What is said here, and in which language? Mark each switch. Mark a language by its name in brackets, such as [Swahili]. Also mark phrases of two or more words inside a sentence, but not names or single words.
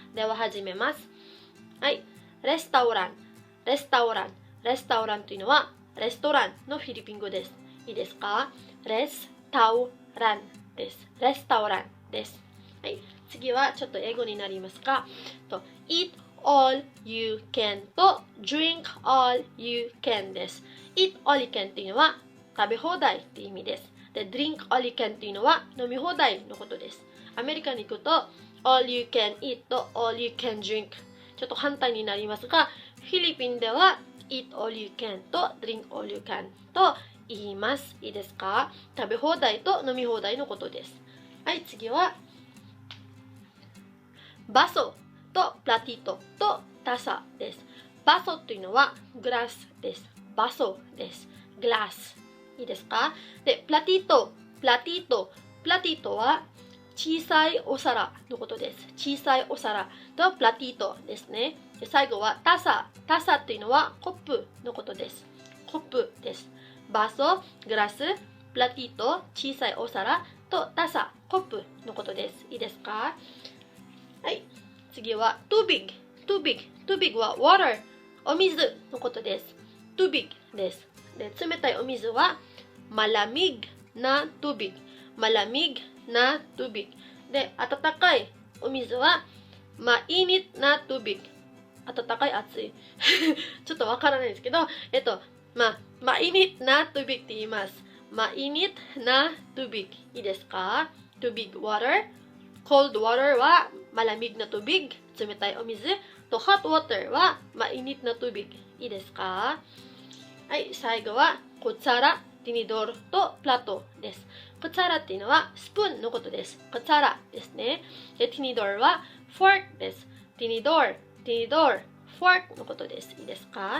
[Japanese] では始めます。はい、レスタオランレスタオランレスタオランというのはレストランのフィリピン語です。いいですか？レスタオランです。レスタオランです。はい、次はちょっと英語になりますが、 [English] Eat all you can [Japanese] と [English] Drink all you can [Japanese] です。 [English] Eat all you can [Japanese] というのは食べ放題って意味です。で、 [English] Drink all you can [Japanese] というのは飲み放題のことです。アメリカに行くと [English] All you can eat [Japanese] と [English] All you can drink [Japanese] ちょっと反対になりますが、フィリピンでは [English] Eat all you can [Japanese] と [English] Drink all you can [Japanese] と言います。いいですか？食べ放題と飲み放題のことです。はい、次はバソとプラティトとタサです。バソというのはグラスです。バソです。グラス。いいですか？で、プラティトは小さいお皿のことです。小さいお皿とプラティトですね。で、最後はタサというのはコップのことです。コップです。バソ、グラス、プラティト、小さいお皿とタサ、コップのことです。いいですか？はい。次は [English] too big [Japanese] は water、お水のことです。 [English] too big [Japanese] です。で、冷たいお水は [Filipino] malamig na tubig [Japanese] で、温かいお水は [Filipino] mainit na tubig [Japanese] 温かい熱いちょっとわからないですけど、 [Filipino] mainit na tubig [Japanese] って言います。 [Filipino] mainit na tubig [Japanese] いいですか？ [English] too big water、 cold water [Japanese] は [Filipino] malamig na tubig [Japanese] 冷たいお水と [English] hot water [Japanese] は [Filipino] mainit na tubig [Japanese] いいですか？はい、最後はコツァラ、ティニドールとプラトです。コツァラっていうのはスプーンのことです。コツァラですね。で、ティニドールはフォークです。ティニドール、フォークのことです。いいですか？